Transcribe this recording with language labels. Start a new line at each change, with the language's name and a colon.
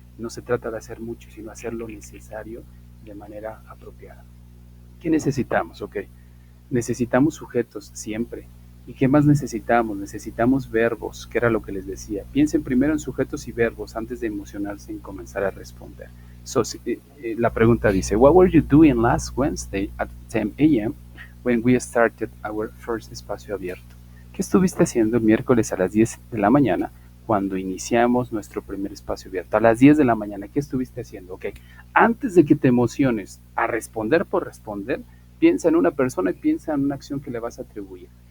Spanish: No se trata de hacer mucho, sino hacer lo necesario de manera apropiada. ¿Qué necesitamos? Ok, necesitamos sujetos siempre. ¿Y qué más necesitamos? Necesitamos verbos, que era lo que les decía. Piensen primero en sujetos y verbos antes de emocionarse y comenzar a responder.
English: So,
Spanish: la pregunta dice,
English: What were you doing last Wednesday at 10 a.m. when we started our first espacio abierto?
Spanish: ¿Qué estuviste haciendo el miércoles a las 10 de la mañana cuando iniciamos nuestro primer espacio abierto? A las 10 de la mañana, ¿qué estuviste haciendo? Ok, antes de que te emociones a responder por responder, piensa en una persona y piensa en una acción que le vas a atribuir.